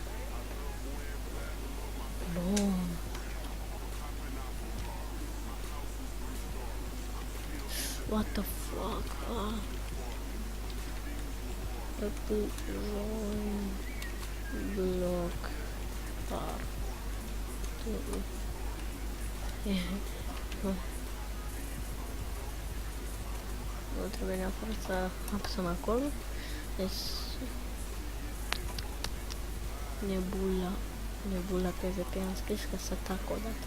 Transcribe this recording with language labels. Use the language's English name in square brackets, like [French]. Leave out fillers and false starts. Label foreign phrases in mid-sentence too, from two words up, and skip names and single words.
[Romanian] Bun. [English] What the fuck? Block. [Romanian] Nu trebuie neapărat să apăsăm acolo. Deci Nebula PvP am scris că să tac o dată.